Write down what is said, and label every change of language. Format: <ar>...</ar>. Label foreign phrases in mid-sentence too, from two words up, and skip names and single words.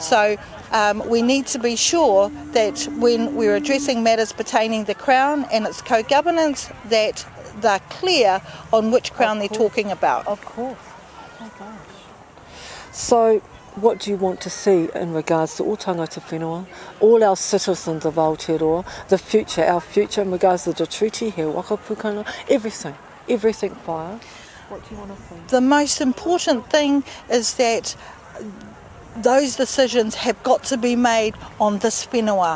<en>So we need to be sure that when we're addressing matters pertaining the Crown and its co-governance, that they're clear on which Crown they're talking about. Of course. Oh gosh. So what do you want to see in regards to all</en> <mi>tangata whenua,</mi> <en>all our citizens of Aotearoa, our future in regards to the treaty, He Waka Pūtanga, everything, Whai? What do you want to see? The most important thing is that those decisions have got to be made on this whenua.</en>